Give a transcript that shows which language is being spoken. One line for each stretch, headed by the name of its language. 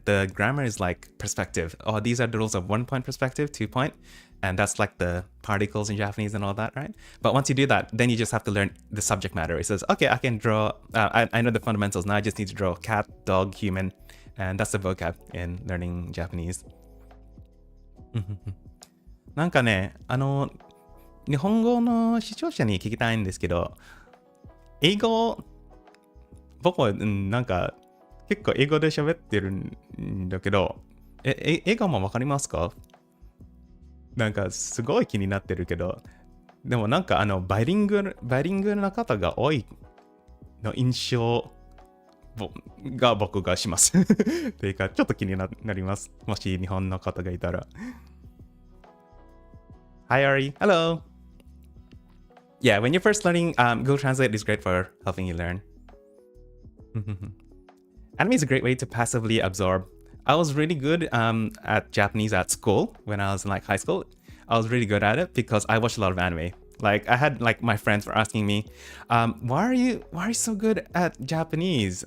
English: The grammar is like perspective. Oh, these are the rules of 1 point perspective, 2 point. And that's like the particles in Japanese and all that, right? But once you do that, then you just have to learn the subject matter. It says, okay, I can draw, I know the fundamentals. Now I just need to draw cat, dog, human. And that's the vocab in learning Japanese.
Japanese: なんかね、日本語の視聴者に聞きたいんですけど、英語、僕はなんか結構英語で喋ってるんだけど、英語もわかりますか？なんかすごい気になってるけど、でもなんかバイリングな方が多いの印象が僕がします。っていうか、ちょっと気になります。もし日本の方がいたら。
English: Hi, Ari. Hello. Yeah, when you're first learning, Google Translate is great for helping you learn. Anime is a great way to passively absorb. I was really good at Japanese at school when I was in like high school. I was really good at it because I watched a lot of anime. Like I had like my friends were asking me, why are you so good at Japanese?